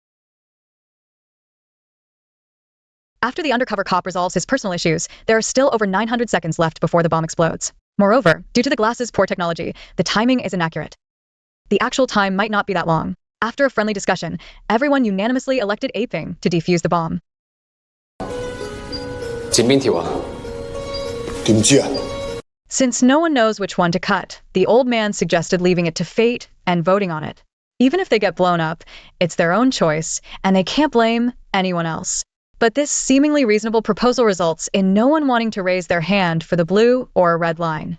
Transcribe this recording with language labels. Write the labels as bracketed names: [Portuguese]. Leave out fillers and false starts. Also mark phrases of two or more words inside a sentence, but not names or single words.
[English] After the undercover cop resolves his personal issues, there are still over 900 seconds left before the bomb explodes. Moreover, due to the glass's poor technology, the timing is inaccurate. The actual time might not be that long. After a friendly discussion, everyone unanimously elected Aping to defuse the bomb. [Cantonese] 剪邊條啊？點知啊？ [English] Since no one knows which one to cut, the old man suggested leaving it to fate and voting on it. Even if they get blown up, it's their own choice, and they can't blame anyone else. But this seemingly reasonable proposal results in no one wanting to raise their hand for the blue or red line.